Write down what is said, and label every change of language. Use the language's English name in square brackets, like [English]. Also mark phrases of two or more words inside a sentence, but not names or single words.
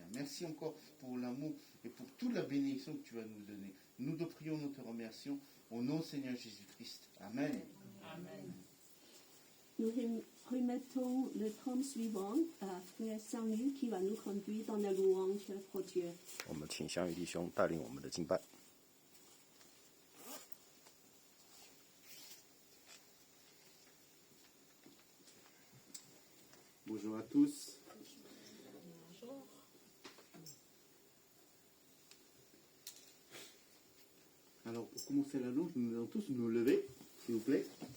[French] Merci encore pour l'amour et pour toute la bénédiction que tu vas nous donner. Nous te prions, nous te remercions. Au nom du Seigneur Jésus-Christ. Amen. Amen. Nous remettons le temps suivant à Frère Saint-Louis qui va nous conduire dans la louange pour Dieu. [Chinese] 我们请祥宇弟兄带领我们的敬拜。 [French] Bonjour à tous. Bonjour. Alors, pour commencer la louange, nous allons tous nous lever, s'il vous plaît.